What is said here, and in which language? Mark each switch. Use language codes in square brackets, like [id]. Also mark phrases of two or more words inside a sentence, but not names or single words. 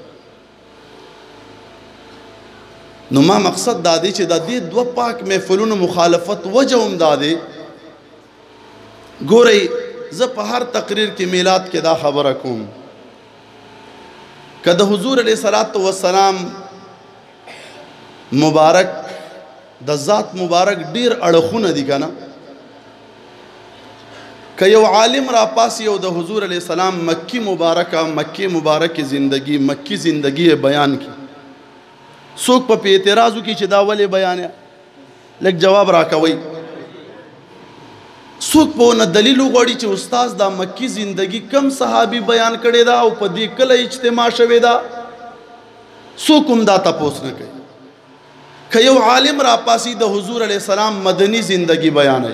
[ps] نو ما مقصد دا دی چې د دې دوه پاک محفلونو مخالفت وجه هم دا دی ګورئ زه په هر تقریر کې میلاد کې دا خبره کوم که د حضور [ar] علیه الصلاة والسلام [ps] مبارک د ذات مبارک ډیر اړخونه دي که نه که یو عالم را پاسی او د حضور [ar] علیه السلام [ps] مکی مبارک زندگی مکی زندگی بیان کی څوک په اعتراض وکړي چې دا ولې بیان لږ جواب راکوئ څوک په نه دلیل وغواړي چې استاذ دا مکی زندگی کم صحابي بیان کړې ده او په دې کله اجتماع شوې ده څوک هم دا تپوس نه کوي که یو عالم را پاسی د حضور [ar] علیه السلام [ps] مدنی زندگی بیانوي